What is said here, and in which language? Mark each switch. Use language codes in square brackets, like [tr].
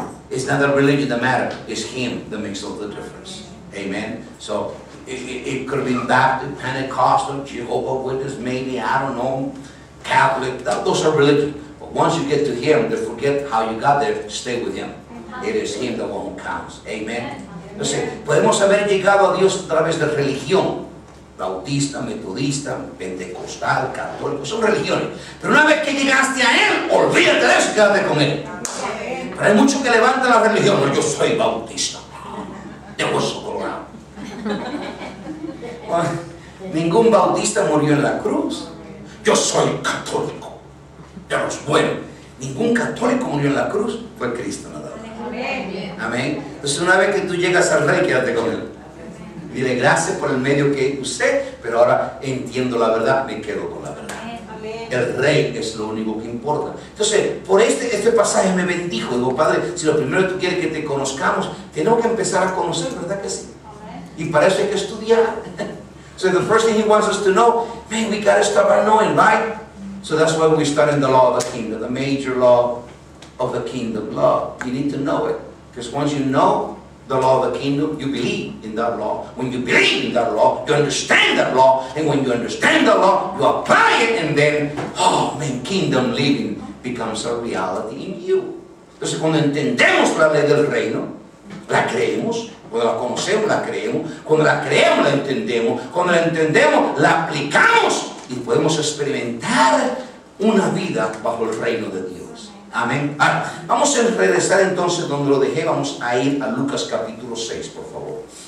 [en] It's not the religion that matters, it's Him that makes all the difference. Amen? So, it could have been Baptist, Pentecostal, Jehovah's Witness, maybe, I don't know, Catholic. Those are religions. But once you get to Him, they forget how you got there, stay with Him. It is Him the one who counts. Amen. [es] Entonces, podemos haber llegado a Dios a través de religión. Bautista, metodista, pentecostal, católico, son religiones. Pero una vez que llegaste a Él, olvídate de eso y quédate con Él. Pero hay muchos que levantan la religión. No, yo soy bautista. De hueso colorado. Bueno, ningún bautista murió en la cruz. Yo soy católico. De los buenos. Ningún católico murió en la cruz. Fue Cristo nada más. Amén. Entonces una vez que tú llegas al Rey, quédate con Él. Dile gracias por el medio que usé, pero ahora entiendo la verdad, me quedo con la verdad. El Rey es lo único que importa. Entonces, por este pasaje me bendijo. Digo, Padre, si lo primero que tú quieres que te conozcamos, tenemos que empezar a conocer, ¿verdad que sí? Y para eso hay que estudiar. [en] So the first thing He wants us to know, man, we got to start by knowing, right? So that's why we start in the law of the kingdom, the major law of the kingdom law. You need to know it. Because once you know the law of the kingdom, you believe in that law. When you believe in that law, you understand that law. And when you understand the law, you apply it. And then, oh man, kingdom living becomes a reality in you. [es] Entonces, cuando entendemos la ley del reino, la creemos. Cuando la conocemos, la creemos. Cuando la creemos, la entendemos. Cuando la entendemos, la aplicamos. Y podemos experimentar una vida bajo el reino de Dios. Amén. Ahora, vamos a regresar entonces donde lo dejé. Vamos a ir a Lucas capítulo 6, por favor.